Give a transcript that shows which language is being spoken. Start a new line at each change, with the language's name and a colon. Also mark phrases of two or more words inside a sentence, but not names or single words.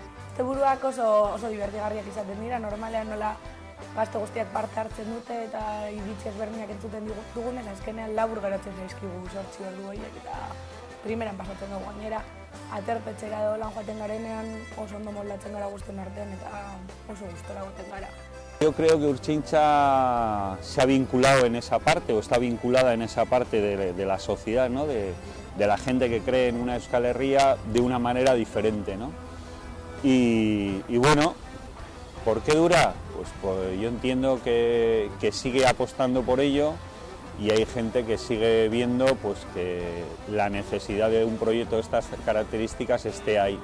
Basque: Asteburuak oso divertigarriak izaten dira, normalean nola gazte guztiak parte hartzen dute eta iritzi ezberdinak entzuten dugunez, azkenean labur geratzen zaizkigu 8 ordu horiek eta primeran pasatzen dugu gainera. Aterpetxera edo lan joaten garenean oso ondo moldatzen gara guztien artean eta oso gustora goten gara.
Spanish: Yo creo que Urtxintza se ha vinculado en esa parte o está vinculada en esa parte de la sociedad, ¿no? de la gente que cree en una Euskal Herria de una manera diferente, ¿no? Y ¿por qué dura? Pues yo entiendo que sigue apostando por ello y hay gente que sigue viendo pues, que la necesidad de un proyecto de estas características esté ahí.